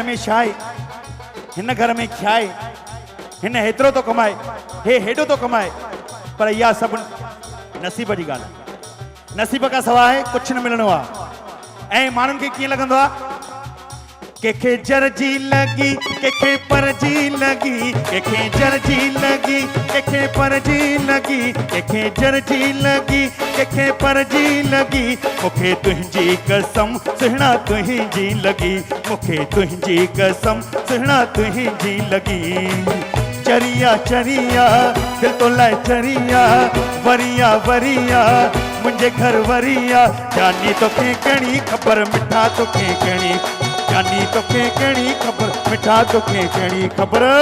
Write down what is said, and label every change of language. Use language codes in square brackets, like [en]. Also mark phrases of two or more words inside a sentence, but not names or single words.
[sd] में छाए, हिन घर में छाए, हिन हेतिरो तो कमाए, हे हेॾो तो कमाए, पर इहा सब नसीब जी गाल है। नसीब का सवाइ कुछ न मिलनो आ। ऐं माण्हुनि खे कीअं लॻंदो आ, केखे जरजी लगी, केखे परजी लगी, केखे जरजी लगी, केखे परजी लगी, केखे जरजी लगी, केखे परजी लगी। मुखे तुंहिंजी कसम सुहिणा तुंहिंजी लगी, मुखे तुंहिंजी कसम सुहिणा तुंहिंजी लगी। चरिया चरिया दिल तो लाए चरिया, वरिया वरिया मुंहिंजे घर वरिया। जानी तोखे केड़ी खबर मिठा तोखे केड़ी, जानी तोखे केड़ी खबर मिठा तोखे केड़ी खबर।